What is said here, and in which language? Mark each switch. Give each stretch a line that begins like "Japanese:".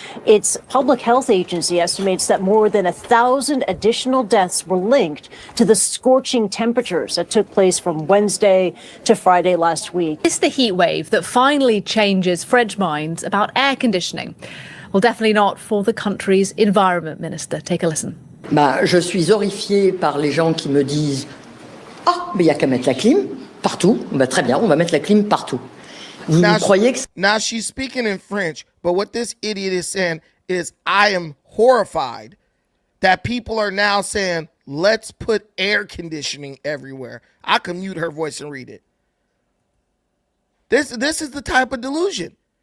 English: Its public health agency estimates that more than 1,000 additional deaths were linked to the scorching temperatures that took place from Wednesday to Friday last week. It's the heat wave that finally changes French minds about air conditioning. Well, definitely not for the country's environment minister. Take a listen.
French: Je suis horrifiée par les gens qui me disent « Ah, mais il n'y a qu'à mettre la clim partout. » Très bien, on va mettre la clim partout. Vous croyez que...
English: Now she's speaking in French, but what this idiot is saying is, I am horrified that people are now saying, let's put air conditioning everywhere. I can mute her voice and read it. This is the type of delusion.